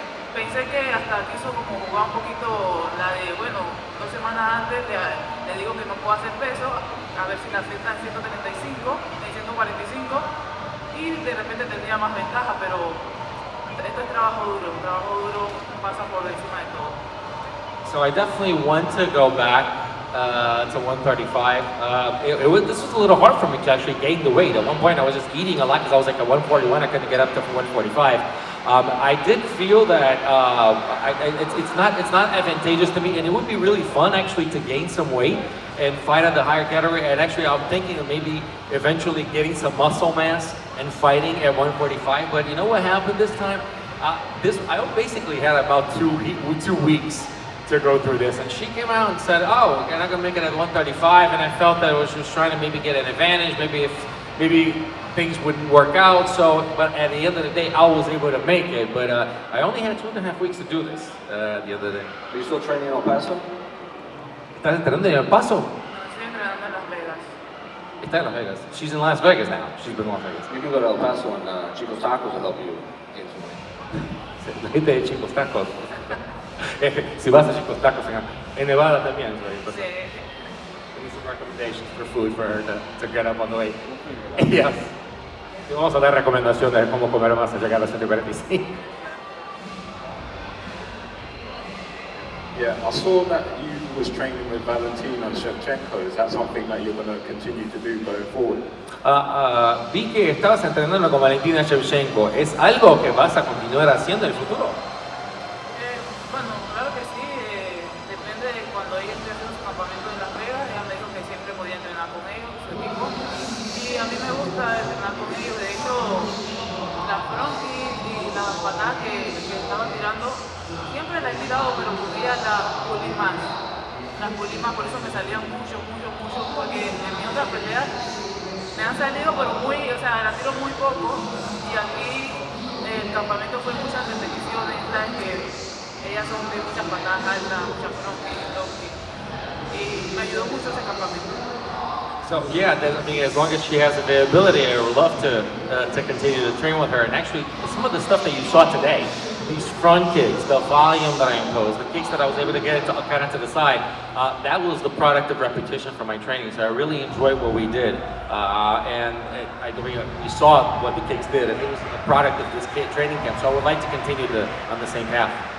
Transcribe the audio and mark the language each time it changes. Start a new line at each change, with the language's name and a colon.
Spanish: Pensé que hasta quiso como jugar un poquito la de, bueno, 2 semanas antes le digo que no puedo hacer peso, a ver si la acepta en 135, en 145, y de repente tendría más ventaja, pero esto es trabajo duro pasa por encima de todo.
English: So I definitely want to go back to 135. This was a little hard for me to actually gain the weight. At one point I was just eating a lot because I was like at 141, I couldn't get up to 145. I did feel that it's not advantageous to me, and it would be really fun actually to gain some weight and fight at the higher category. And actually, I'm thinking of maybe eventually getting some muscle mass and fighting at 145. But you know what happened this time? I basically had about 2 weeks to go through this, and she came out and said, "Oh, you're not gonna make it at 135," and I felt that she was trying to maybe get an advantage, maybe things wouldn't work out. So, but at the end of the day, I was able to make it. But I only had 2.5 weeks to do this the other day. Are you still training in El Paso?
Spanish: ¿Estás entrenando en El Paso? Estoy entrenando en Las Vegas. Está en Las Vegas.
English: She's in Las Vegas now. She's been in Las Vegas. You can go to El Paso and Chico's Tacos will help you gain some weight.
Spanish: La gente de Chicos Tacos. Si vas a Chicos Tacos en Nevada también.
English: So,
Spanish: Sí.
English: give me some recommendations for food for her to get up on the weight. Yes.
Spanish: Y vamos a dar recomendaciones de cómo comer más al llegar a 145.
English: Yeah, I saw that you was training with Valentina Shevchenko. Is that something that you're going to continue to do going forward?
Spanish: Vi que estabas entrenando con Valentina Shevchenko. ¿Es algo que vas a continuar haciendo en el futuro? Bueno, claro que sí, depende de cuando ella esté haciendo su campamento en Las Vegas. Ella me dijo que siempre podía entrenar con ellos, su equipo, y a mí me gusta entrenar con ellos. De hecho, la frontis y las patadas que estaban tirando, siempre las he tirado, pero podía las pulir más, por eso me salían mucho, porque en mi otra pelea me han salido, pero las tiro muy poco, y aquí el campamento fue muchas repeticiones, ¿sabes? Que ellas son de muchas patadas altas, muchas frontis, low kick, y me ayudó mucho ese campamento.
English: So yeah, I mean, as long as she has availability, I would love to continue to train with her. And actually, some of the stuff that you saw today, these front kicks, the volume that I imposed, the kicks that I was able to get into kind of to the side, that was the product of repetition from my training. So I really enjoyed what we did, and you saw what the kicks did, and it was a product of this training camp. So I would like to continue on the same path.